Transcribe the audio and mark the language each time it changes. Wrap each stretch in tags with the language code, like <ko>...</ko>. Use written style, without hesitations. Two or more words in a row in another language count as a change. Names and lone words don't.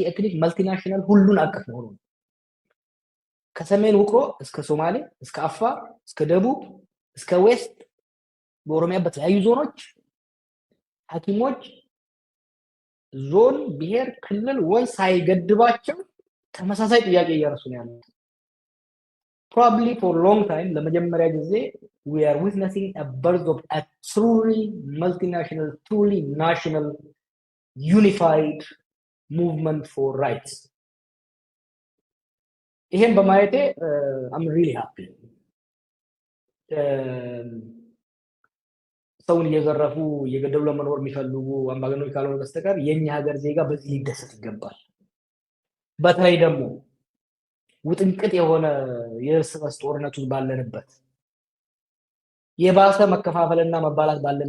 <en>ethnic multinational</en> <am>ሁሉን አቀፍ መሆኑ ነው። ከሰሜን ውቅሮ እስከ ሶማሌ እስከ አፋር እስከ ደቡብ እስከ ዌስት በኦሮሚያ በተለያዩ ዞኖች ሐኪሞች ዞን ብሔር ክልል ወይ ሳይገድባቸው ተመሳሳይ ጥያቄ እያነሱ ነው ያሉት።</am> <en>probably for long time</en> <am>ለመጀመሪያ ጊዜ</am> <en>we are witnessing a birth of a truly multinational truly national unified movement for rights.</en> <am>ይሄን በማየቴ</am> <en>I'm really happy.</en> <am>ሰውን እየዘረፉ እየገደሉ ለመኖር የሚፈልጉ አምባገነኖች ካልሆነ በስተቀር የኛ ሀገር ዜጋ በዚህ ሊደሰት ይገባል። በተለይ ደግሞ ውጥንቅጥ የሆነ የእርስ በርስ ጦርነቱ ባለንበት የባሰ መከፋፈልና መባላት</am>